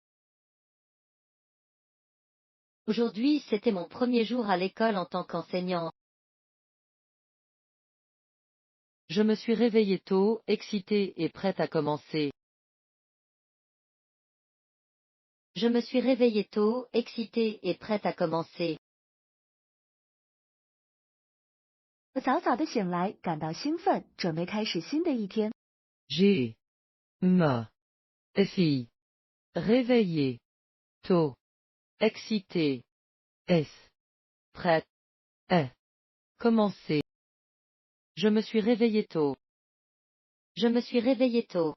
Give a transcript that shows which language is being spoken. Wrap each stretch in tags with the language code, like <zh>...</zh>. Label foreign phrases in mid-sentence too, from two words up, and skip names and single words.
<fr>Aujourd'hui, c'était mon premier jour à l'école en tant qu'enseignante. Je me suis réveillée tôt, excitée et prête à commencer. Je me suis réveillée tôt, excitée et prête à commencer.</fr> <zh>我早早的醒来，感到兴奋，准备开始新的一天。</zh> <fr>J'ai me suis réveillée tôt, excitée, est prête à commencer. Je me suis réveillée tôt. Je me suis réveillé tôt.</fr>